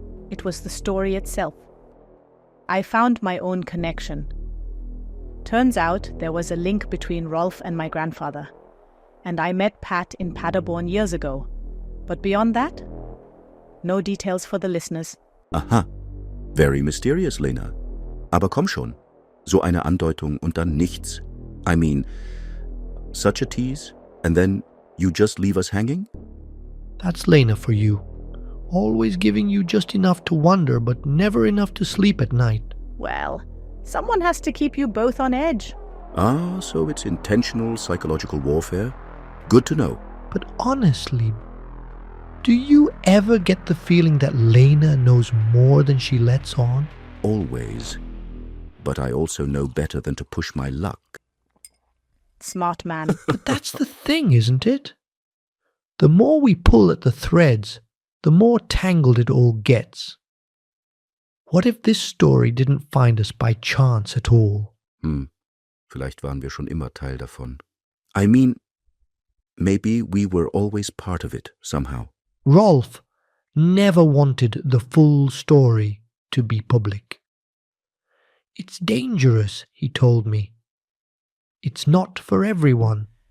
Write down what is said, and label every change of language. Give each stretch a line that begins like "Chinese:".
English: It was the story itself. I found my own connection. Turns out there was a link between Rolf and my grandfather. And I met Pat in Paderborn years ago. But beyond that, no details for the listeners. Aha, very mysterious, Lena.
German: Aber komm schon, so eine Andeutung und dann nichts.
English: I mean, such a tease, and then you just leave us hanging? That's Lena for you. Always giving you just enough to wonder, but never enough to sleep at night. Well, someone has to keep you both on edge. Ah, so it's intentional psychological warfare? Good to know. But honestly, do you ever get the feeling that Lena knows more than she lets on? Always. But I also know better than to push my luck. Smart man. But that's the thing, isn't it? The more we pull at the threads, the more tangled it all gets. What if this story didn't find us by chance at all?
German: Vielleicht waren wir schon immer Teil davon.
English: I mean, maybe we were always part of it, somehow. Rolf never wanted the full story to be public. It's dangerous, he told me. It's not for everyone.